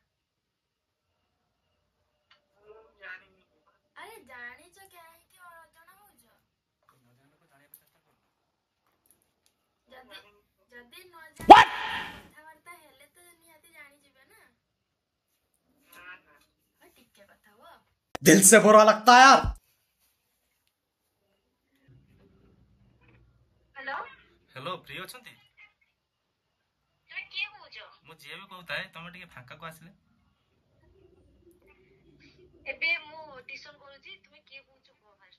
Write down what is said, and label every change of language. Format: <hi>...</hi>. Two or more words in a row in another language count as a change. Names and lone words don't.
<or>ମୁଁ ଜାଣିନି। ଆରେ ଜାଣିଛ କାହିଁକି ଅଜଣା ହଉଛ? ଯଦି ନ ଜାଣି କଥାବାର୍ତ୍ତା ହେଲେ ତ ନିହାତି ଜାଣିଯିବେ ନା। ହଁ ଟିକେ କଥା ହୁଅ।</or> <hi>दिल से बुरा लगता है यार।</hi> <or>ହ୍ୟାଲୋ, ହ୍ୟାଲୋ ଫ୍ରି ଅଛନ୍ତି? ତମେ କିଏ କହୁଛ? ମୁଁ ଯିଏ ବି କହୁଥାଏ ତମେ ଟିକେ ଫାଙ୍କାକୁ ଆସିଲେ। ଏବେ ମୁଁ ଟିଉସନ କରୁଛି, ତୁମେ କିଏ କହୁଛ କୁହ ଫାଷ୍ଟ।</or>